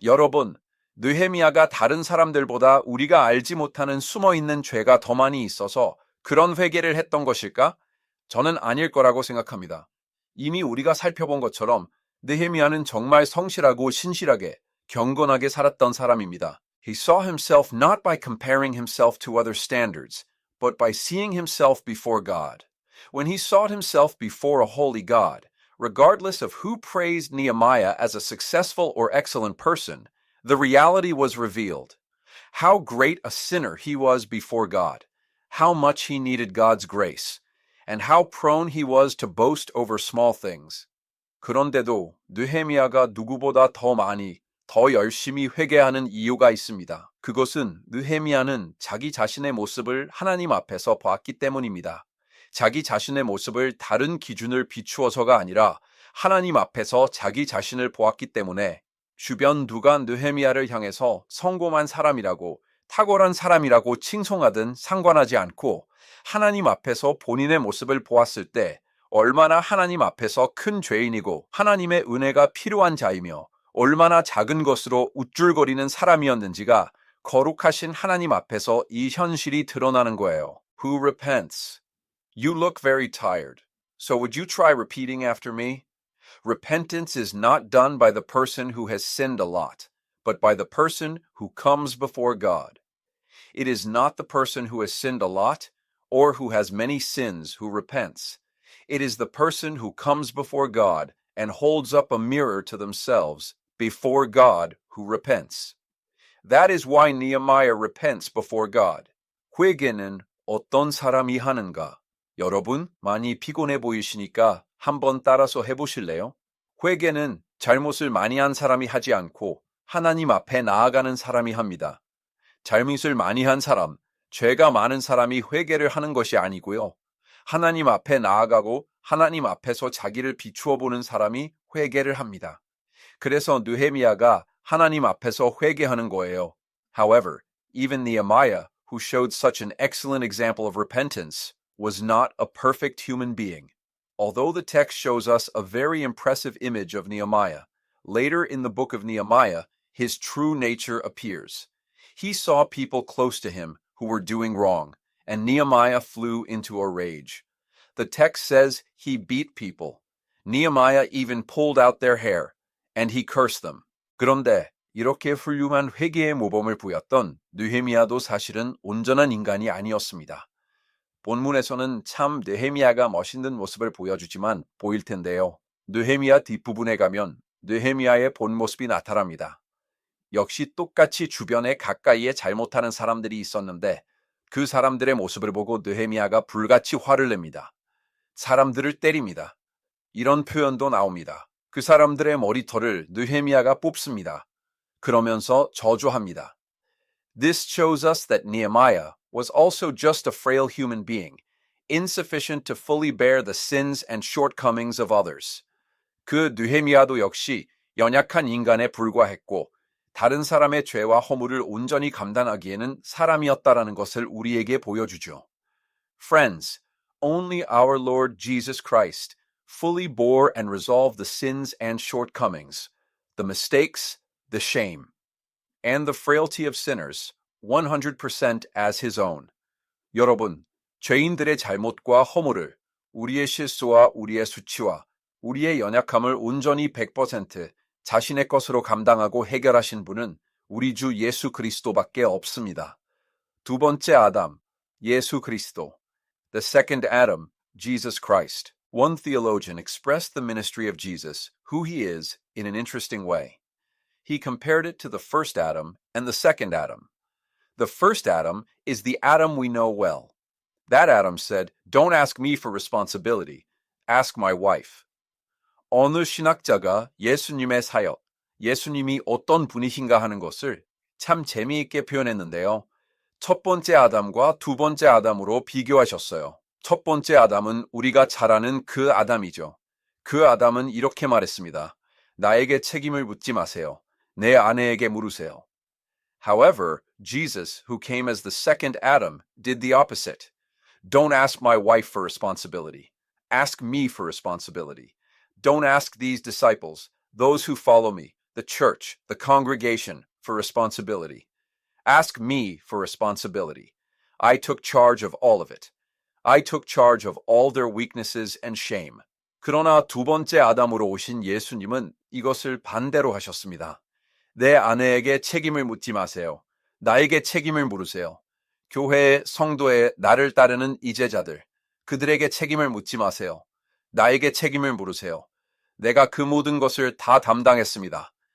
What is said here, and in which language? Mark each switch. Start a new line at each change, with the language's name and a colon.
Korean: 여러분, 느헤미야가 다른 사람들보다 우리가 알지 못하는 숨어있는 죄가 더 많이 있어서 그런 회개를 했던 것일까? 저는 아닐 거라고 생각합니다. 이미 우리가 살펴본 것처럼 느헤미야는 정말 성실하고 신실하게 경건하게 살았던 사람입니다.
English: He saw himself not by comparing himself to other standards, but by seeing himself before God. When he sought himself before a holy God, regardless of who praised Nehemiah as a successful or excellent person, the reality was revealed. How great a sinner he was before God, how much he needed God's grace, and how prone he was to boast over small things.
Korean: 그런데도 느헤미야가 누구보다 더 열심히 회개하는 이유가 있습니다. 그것은 느헤미야는 자기 자신의 모습을 하나님 앞에서 보았기 때문입니다. 자기 자신의 모습을 다른 기준을 비추어서가 아니라 하나님 앞에서 자기 자신을 보았기 때문에 주변 누가 느헤미야를 향해서 성공한 사람이라고 탁월한 사람이라고 칭송하든 상관하지 않고 하나님 앞에서 본인의 모습을 보았을 때 얼마나 하나님 앞에서 큰 죄인이고 하나님의 은혜가 필요한 자이며 얼마나 작은 것으로 우쭐거리는 사람이었는지가 거룩하신 하나님 앞에서 이 현실이 드러나는 거예요.
English: Who repents? You look very tired. So would you try repeating after me? Repentance is not done by the person who has sinned a lot, but by the person who comes before God. It is not the person who has sinned a lot or who has many sins who repents. It is the person who comes before God and holds up a mirror to themselves before God who repents. That is why Nehemiah repents before God.
Korean: 회개는 어떤 사람이 하는가? 여러분, 많이 피곤해 보이시니까 한번 따라서 해보실래요? 회개는 잘못을 많이 한 사람이 하지 않고 하나님 앞에 나아가는 사람이 합니다. 잘못을 많이 한 사람, 죄가 많은 사람이 회개를 하는 것이 아니고요. 하나님 앞에 나아가고 하나님 앞에서 자기를 비추어 보는 사람이 회개를 합니다. 그래서 느헤미야가 하나님 앞에서 회개하는 거예요.
English: However, even Nehemiah, who showed such an excellent example of repentance, was not a perfect human being. Although the text shows us a very impressive image of Nehemiah, later in the book of Nehemiah, his true nature appears. He saw people close to him who were doing wrong, and Nehemiah flew into a rage. The text says he beat people. Nehemiah even pulled out their hair, and he cursed them.
Korean: 그런데 이렇게 훌륭한 회개의 모범을 보였던 느헤미야도 사실은 온전한 인간이 아니었습니다. 본문에서는 참 느헤미야가 멋있는 모습을 보여주지만 보일 텐데요. 느헤미야 뒷부분에 가면 느헤미야의 본 모습이 나타납니다. 역시 똑같이 주변에 가까이에 잘못하는 사람들이 있었는데 그 사람들의 모습을 보고 느헤미야가 불같이 화를 냅니다. 사람들을 때립니다. 이런 표현도 나옵니다. 그 사람들의 머리털을 느헤미야가 뽑습니다. 그러면서 저주합니다.
English: This shows us that Nehemiah was also just a frail human being, insufficient to fully bear the sins and shortcomings of others.
Korean: 그 느헤미야도 역시 연약한 인간에 불과했고 다른 사람의 죄와 허물을 온전히 감당하기에는 사람이었다라는 것을 우리에게 보여주죠.
English: Friends, only our Lord Jesus Christ fully bore and resolved the sins and shortcomings, the mistakes, the shame, and the frailty of sinners 100% as his own.
Korean: 여러분, 죄인들의 잘못과 허물을 우리의 실수와 우리의 수치와 우리의 연약함을 온전히 100% 자신의 것으로 감당하고 해결하신 분은 우리 주 예수 그리스도밖에 없습니다. 두 번째 아담, 예수 그리스도.
English: The second Adam, Jesus Christ. One theologian expressed the ministry of Jesus, who he is, in an interesting way. He compared it to the first Adam and the second Adam. The first Adam is the Adam we know well. That Adam said, "Don't ask me for responsibility. Ask my wife."
Korean: 어느 신학자가 예수님의 사역, 예수님이 어떤 분이신가 하는 것을 참 재미있게 표현했는데요. 첫 번째 아담과 두 번째 아담으로 비교하셨어요. 첫 번째 아담은 우리가 잘 아는 그 아담이죠. 그 아담은 이렇게 말했습니다. 나에게 책임을 묻지 마세요. 내 아내에게 물으세요.
English: However, Jesus, who came as the second Adam, did the opposite. Don't ask my wife for responsibility. Ask me for responsibility. Don't ask these disciples, those who follow me, the church, the congregation, for responsibility. Ask me for responsibility. I took charge of all of it. I took charge of all their weaknesses and shame.
Korean: 그러나 두 번째 아담으로 오신 예수님은 이것을 반대로 하셨습니다. 내 아내에게 책임을 묻지 마세요. 나에게 책임을 물으세요. 교회의 성도의 나를 따르는 이제자들, 그들에게 책임을 묻지 마세요. 나에게 책임을 물으세요. 내가 그 모든 것을 다 담당했습니다.